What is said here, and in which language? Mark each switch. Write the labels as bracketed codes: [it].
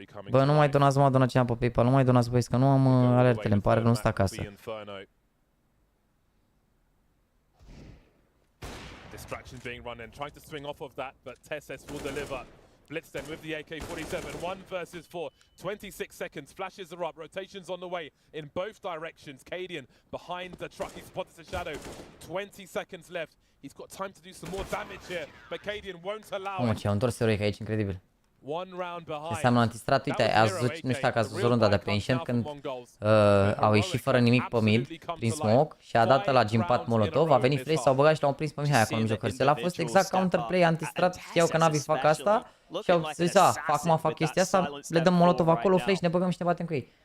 [ro] Bă, nu mai donați, mă, donați pe PayPal, nu mai donați, băieți, că nu am alertele, îmi pare, nu sunt acasă. [en] Distraction being run in, trying to swing off of that, but Tesses will deliver. Blitz then with the AK-47, 1 versus 4, 26 seconds, flashes are up, rotations on the way in both directions. Cadian behind the truck, he spots the shadow, 20 seconds left. He's got time to do some more damage here, but Cadian won't allow it. [ro] Mă, ce-au întors eroic aici, incredibil. [en] One round behind. [ro] Înseamnă antistrat, uite, nu știu dacă ați văzut runda de pe Ancient când au ieșit fără nimic pe mid, prin smoke, și a dat la gimpat Molotov, a venit Flash, s-au băgat și l-au prins pe Mihai acolo în mijloc hărțel. A fost exact counterplay, antistrat, știau că NaVi fac asta și au zis, fac chestia asta, le dăm Molotov acolo, Flash, ne băgăm și ne batem cu ei.